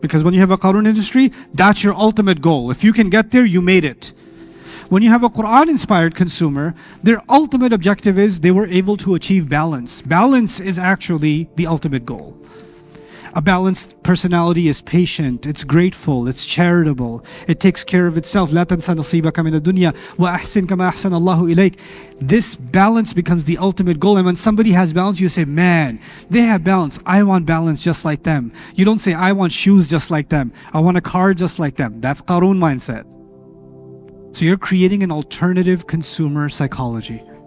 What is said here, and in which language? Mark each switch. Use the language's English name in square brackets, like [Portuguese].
[English] Because when you have a Qarun industry, that's your ultimate goal. If you can get there, you made it. When you have a Quran-inspired consumer, their ultimate objective is they were able to achieve balance. Balance is actually the ultimate goal. A balanced personality is patient, it's grateful, it's charitable, it takes care of itself. [Arabic] لا تنسى نصيبك من الدنيا وأحسن كما أحسن الله إليك. [English] This balance becomes the ultimate goal. And when somebody has balance, you say, man, they have balance. I want balance just like them. You don't say, I want shoes just like them. I want a car just like them. That's Qarun mindset. So you're creating an alternative consumer psychology.